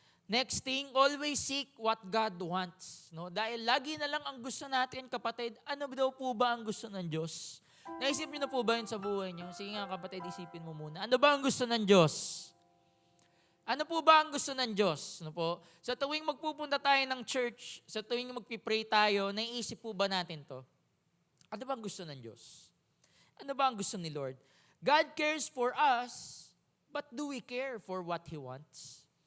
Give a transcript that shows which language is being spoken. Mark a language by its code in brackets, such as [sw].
[en] Next thing, always seek what God wants. [tl] No? Dahil lagi na lang ang gusto natin, kapatid, ano daw po ba ang gusto ng Diyos? Naisip niyo na po ba yun sa buhay niyo? Sige nga kapatid, isipin mo muna. Ano ba ang gusto ng Diyos? Ano po ba ang gusto ng Diyos? Ano po? Sa tuwing magpupunta tayo ng church, sa tuwing magpipray tayo, naiisip po ba natin to? Ano ba ang gusto ng Diyos? Ano ba ang gusto ni Lord? [en] God cares for us, but do we care for what He wants?